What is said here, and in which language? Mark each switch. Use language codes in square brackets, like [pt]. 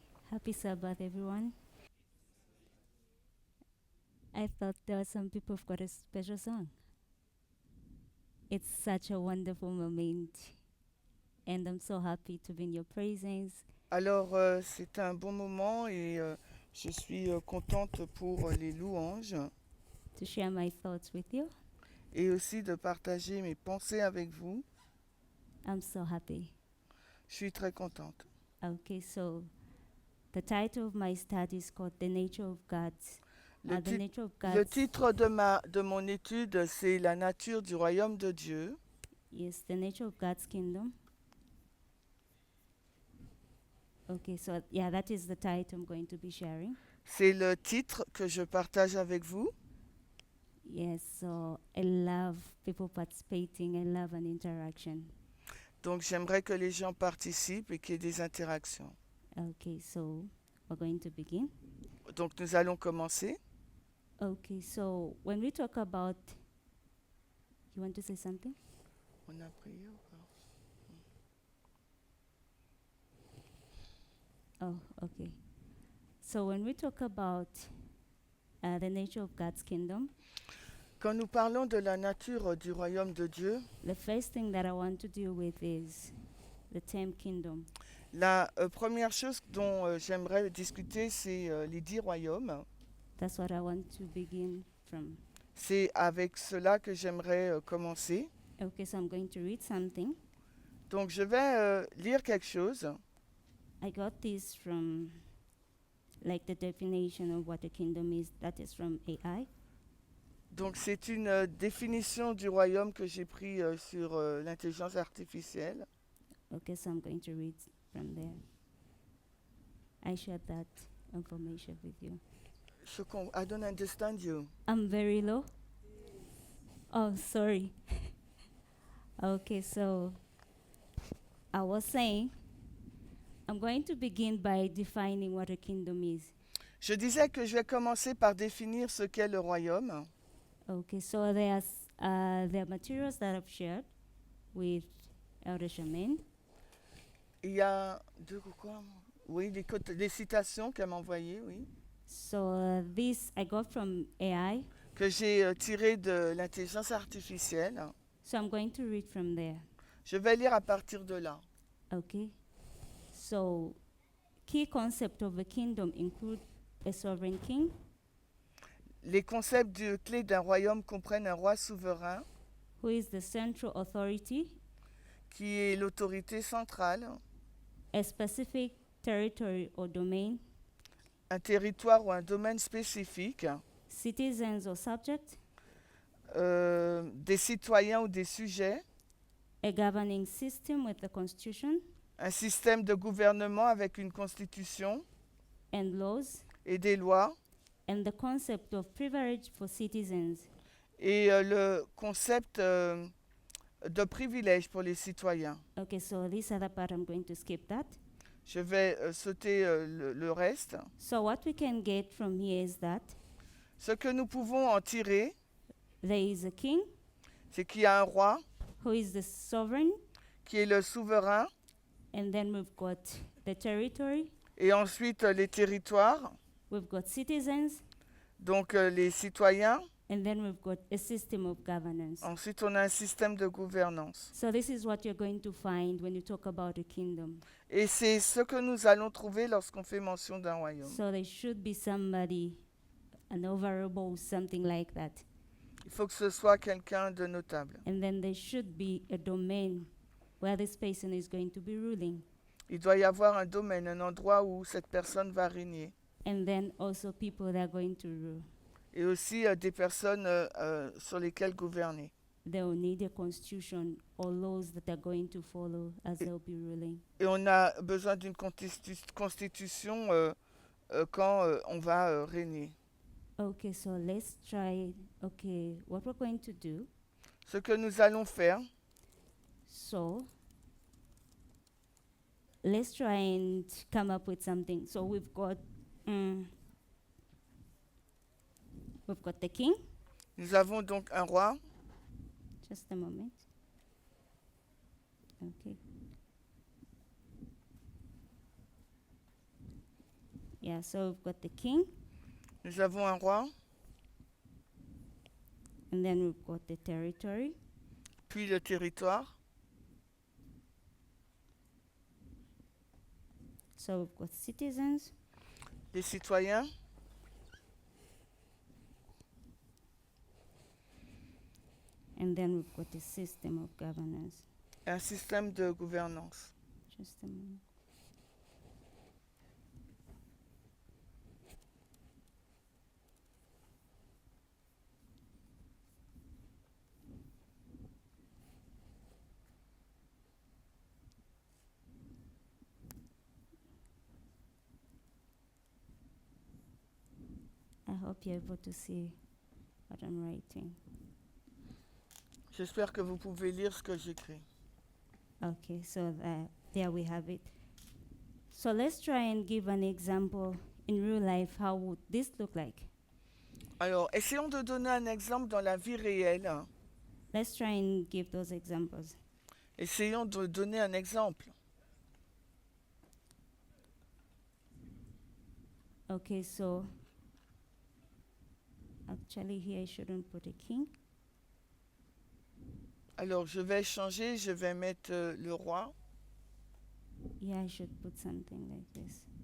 [en] Happy Sabbath, everyone. I thought there were some people who've got a special song. It's such a wonderful moment, and I'm so happy to be in your presence. [fr] Alors, c'est un bon moment et je suis contente pour les louanges [en] To share my thoughts with you. [fr] et aussi de partager mes pensées avec vous. [en] I'm so happy. [fr] Je suis très contente. [en] Okay, so the title of my study is called The Nature of God. [fr] Le, [en] The [fr] tit- [en] nature of [fr] le [en] God [fr] titre de mon étude, c'est La nature du royaume de Dieu. [en] is the nature of God's kingdom. Okay, so yeah, that is the title I'm going to be sharing. [fr] C'est le titre que je partage avec vous. [en] Yes, so I love people participating. I love an interaction. [fr] Donc, j'aimerais que les gens participent et qu'il y ait des interactions. [en] Okay, so we're going to begin. [fr] Donc, nous allons commencer. [en] Okay, so when we talk about, you want to say something? [fr] On a prié ou pas? [en] Oh, okay. So when we talk about the nature of God's kingdom, [fr] Quand nous parlons de la nature du royaume de Dieu, [en] the first thing that I want to deal with is the term kingdom. [fr] la première chose dont j'aimerais discuter, c'est les 10 royaumes. [en] That's what I want to begin from. [fr] C'est avec cela que j'aimerais commencer. [en] Okay, so I'm going to read something. [fr] Donc je vais lire quelque chose. [en] I got this from like the definition of what a kingdom is. That is from AI. [fr] Donc c'est une définition du royaume que j'ai pris sur l'intelligence artificielle. [en] Okay, so I'm going to read from there. I shared that information with you. I don't understand you. I'm very low. Oh, sorry. Okay, so I was saying I'm going to begin by defining what a kingdom is. [fr] Je disais que je vais commencer par définir ce qu'est le royaume. [en] Okay, so there are materials that I've shared with Elder Shaman. [fr] Il y a quoi? Oui, les citations qu'elle m'a envoyées, oui. [en] So this I got from AI. [fr] Que j'ai tirées de l'intelligence artificielle. [en] So I'm going to read from there. [fr] Je vais lire à partir de là. [en] Okay. So key concept of a kingdom include a sovereign king, [fr] Les concepts clés d'un royaume comprennent un roi souverain [en] who is the central authority, [fr] qui est l'autorité centrale, [en] a specific territory or domain, [fr] un territoire ou un domaine spécifique, [en] citizens or subjects, [fr] des citoyens ou des sujets, [en] a governing system with a constitution [fr] un système de gouvernement avec une constitution [en] and laws, [fr] et des lois, [en] and the concept of privilege for citizens. [fr] et le concept de privilège pour les citoyens. [en] Okay, so this other part I'm going to skip that. [fr] Je vais sauter le reste. [en] So what we can get from here is that [fr] Ce que nous pouvons en tirer, [en] there is a king [fr] c'est qu'il y a un roi [en] who is the sovereign, [fr] qui est le souverain, [en] and then we've got the territory, [fr] et ensuite les territoires, [en] we've got citizens, [fr] donc les citoyens. [en] and then we've got a system of governance. [fr] Ensuite, on a un système de gouvernance. [en] So this is what you're going to find when you talk about a kingdom. [fr] Et c'est ce que nous allons trouver lorsqu'on fait mention d'un royaume. [en] So there should be somebody, an overable, something like that. [fr] Il faut que ce soit quelqu'un de notable. [en] And then there should be a domain where this person is going to be ruling. [fr] Il doit y avoir un domaine, un endroit où cette personne va régner. [en] And then also people that are going to rule. [fr] Et aussi des personnes sur lesquelles gouverner. [en] They will need a constitution or laws that they're going to follow as they'll be ruling. [fr] Et on a besoin d'une constitution quand on va régner. [en] Okay, so let's try. Okay, what we're going to do. [fr] Ce que nous allons faire, [en] So let's try and come up with something. So we've got the king. [fr] nous avons donc un roi, [en] Just a moment. Okay. Yeah, so we've got the king, [fr] Nous avons un roi, [en] and then we've got the territory, [fr] puis le territoire. [en] so we've got citizens, [fr] Les citoyens, [en] and then we've got the system of governance. [fr] et un système de gouvernance. [en] Just a moment. I hope you're able to see what I'm writing. [fr] J'espère que vous pouvez lire ce que j'écris. [en] Okay, so there we have it. So let's try and give an example in real life. How would this look like? [fr] Alors, essayons de donner un exemple dans la vie réelle. [en] Let's try and give those examples. [fr] Essayons de donner un exemple. [en] Okay, so actually here I shouldn't put a king. [fr] Alors, je vais changer, je vais mettre le roi. [en] Yeah, I should put something like this.